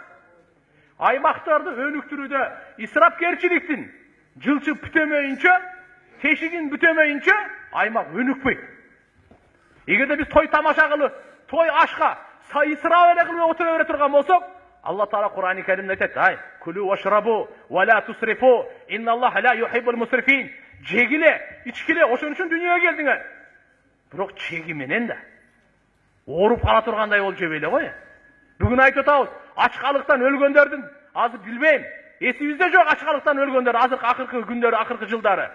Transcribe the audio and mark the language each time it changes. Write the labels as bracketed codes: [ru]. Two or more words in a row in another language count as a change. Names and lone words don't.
[ky] Аймактарды өнүктүрүүдө исрапкерчиликтин жылчып бүтөмөйүнчө, тешигин бүтөмөйүнчө аймак өнүкпөйт. Эгерде биз той тамаша кылып, той ашка исрап эле кылып отура бере турган болсок, Алла Таала Кур'ан-ы Каримде айтат: "Ай, [ar] كلوا واشربوا ولا تسرفوا إن الله لا يحب المسرفين." [ky] Жегиле, ичкиле, ошон үчүн дүйнөгө келдиңер. Бирок чеги менен да ооруп кала тургандай болуп жебей эле кой. Бүгүн айтып атабыз, ачкалыктан өлгөндөрдүн азыр билбейм, эсибизде жок ачкалыктан өлгөндөр азыркы акыркы күндөрү, акыркы жылдары.